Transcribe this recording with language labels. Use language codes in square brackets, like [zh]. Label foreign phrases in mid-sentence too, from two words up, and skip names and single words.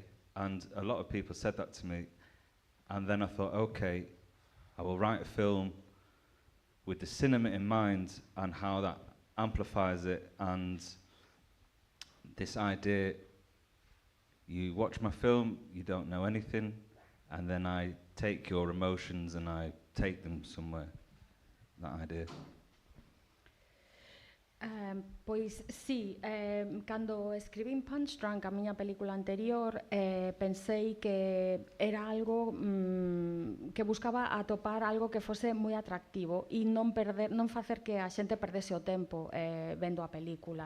[en] And a lot of people said that to me. And then I thought, okay, I will write a film with the cinema in mind and how that amplifies it, and this idea, you watch my film, you don't know anything, and then I take your emotions and I take them somewhere, that idea. [gl] Pois sí, cando escribín Punch Drunk, a miña película anterior, pensei que era algo que buscaba atopar algo que fose moi atractivo e non facer que a xente perdese o tempo vendo a película.